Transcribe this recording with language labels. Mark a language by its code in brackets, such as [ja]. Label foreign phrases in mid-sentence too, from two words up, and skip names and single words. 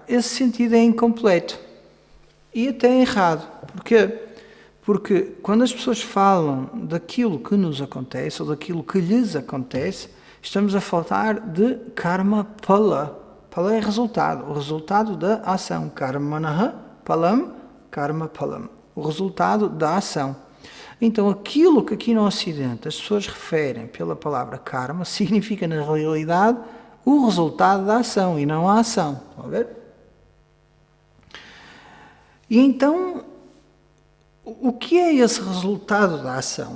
[pt] Esse sentido é incompleto e até errado. Porquê? Porque quando as pessoas falam daquilo que nos acontece ou daquilo que lhes acontece, estamos a falar de [sa] कर्म पल. [pt] Pala é resultado, o resultado da ação. [sa] कर्मणह पलम् कर्म पलम्. [pt] O resultado da ação. Então, aquilo que aqui no Ocidente as pessoas referem pela palavra karma significa, na realidade, o resultado da ação e não a ação. Estão a ver? E então, o que é esse resultado da ação?